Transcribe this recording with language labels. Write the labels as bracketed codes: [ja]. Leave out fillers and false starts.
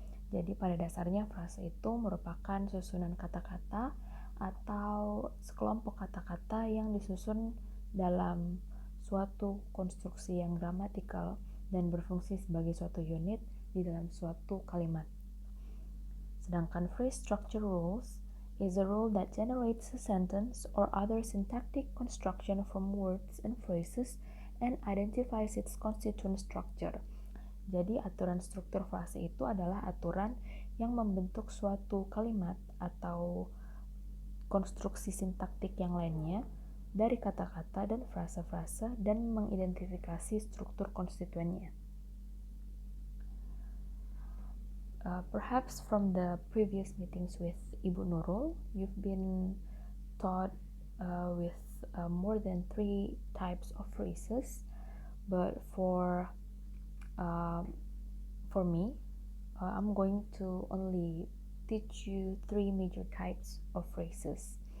[id] Jadi pada dasarnya frase itu merupakan susunan kata-kata atau sekelompok kata-kata yang disusun dalam suatu konstruksi yang gramatikal dan berfungsi sebagai suatu unit di dalam suatu kalimat. [en] Sedangkan phrase structure rules is a rule that generates a sentence or other syntactic construction from words and phrases and identifies its constituent structure. [id] Jadi aturan struktur frase itu adalah aturan yang membentuk suatu kalimat atau konstruksi sintaktik yang lainnya dari kata-kata dan frase-frase dan mengidentifikasi struktur konstituennya. [en] Perhaps from the previous meetings with Ibu Nurul, you've been taught with more than 3 types of phrases, but for me, I'm going to only teach you 3 major types of phrases.